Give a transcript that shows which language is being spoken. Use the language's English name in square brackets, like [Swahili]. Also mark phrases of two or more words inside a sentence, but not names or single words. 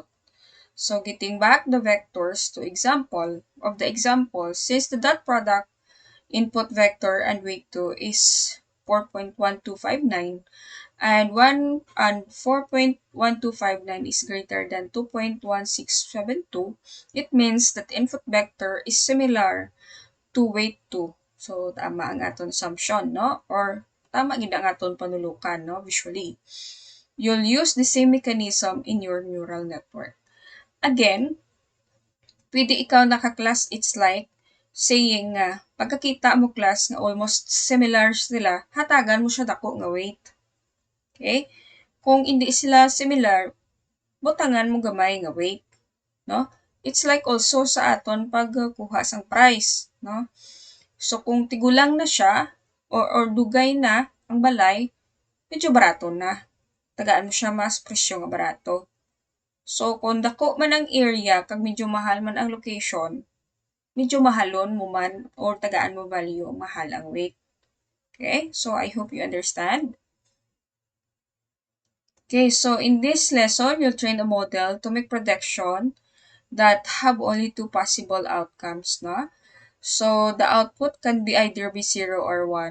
[English] So, getting back the vectors to example, since the dot product input vector and weight 2 is 4.1259 and 4.1259 is greater than 2.1672, it means that input vector is similar to weight 2. So, [Hiligaynon] tama ang aton assumption, no? Or tama gid ang aton panulukan, no? [English] Visually. You'll use the same mechanism in your neural network. Again, [Hiligaynon] pwede ikaw naka-class [English] it's like, saying [Hiligaynon] nga, pagkakita mo class nga almost similar sila, hatagan mo siya dako nga weight. Okay? Kung hindi sila similar, butangan mo gamay nga weight. No? [English] It's like also [Hiligaynon] sa aton pagkuha sang price. No? So, kung tigulang na siya, or dugay na ang balay, medyo barato na. Tagaan mo siya mas presyo nga barato. So, kung dako man ang area, kag medyo mahal man ang location, medyo mahalon mo man or tagaan mo value, mahal ang weight. Okay? [English] So, I hope you understand. Okay, so in this lesson, you'll train a model to make prediction that have only two possible outcomes, no? So, the output can be either be 0 or 1.